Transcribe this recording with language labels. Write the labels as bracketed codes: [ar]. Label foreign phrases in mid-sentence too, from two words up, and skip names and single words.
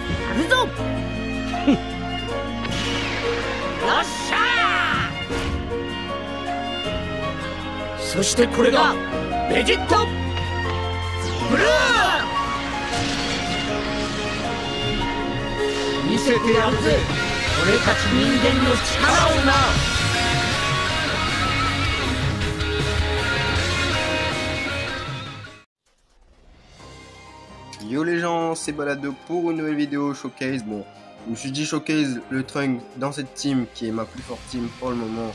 [ja] るぞ。よっしゃー。そしてこれがベジットブルー。見せてやるぜ、俺たち人間の力をな。 [fr] Yo les gens, c'est Balado pour une nouvelle vidéo showcase. Bon, je me suis dit showcase le Trunks dans cette team qui est ma plus forte team pour le moment.